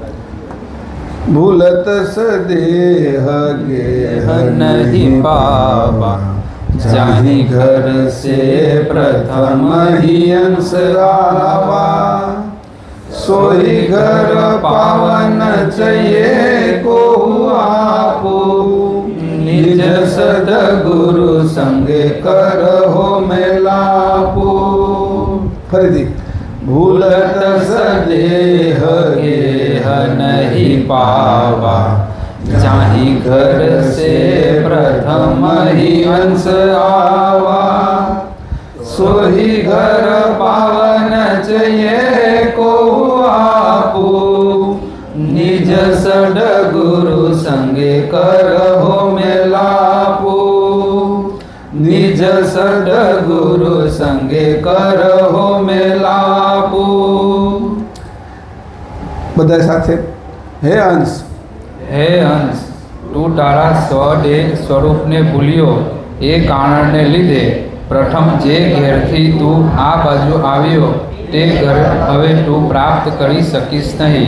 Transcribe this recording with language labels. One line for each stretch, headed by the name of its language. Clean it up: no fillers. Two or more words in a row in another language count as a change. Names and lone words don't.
Hindi: भूलत सदेह गेह नहीं पावा, जाही घर से प्रथम ही अंश आवा, सोई घर पावन चये को आपो, निज सदगुरु संगे करहो मेलापो.
Gujarati: ફરીથી
Hindi: भूलत सदेह गेह नहीं पावा, जाहि घर से प्रथम ही अंश आवा, सोही घर पावन चये को आपू, निज सड गुरु संगे करहो मेलापू, निज सड गुरु संगे करहो मेलापू।
Gujarati: બધા સાથે હે અંશ, હે અંશ, તું તારા સ્વરૂપને ભૂલ્યો એ કારણને લીધે પ્રથમ જે ઘેરથી તું આ બાજુ આવ્યો તે ઘર હવે તું પ્રાપ્ત કરી શકીશ નહીં।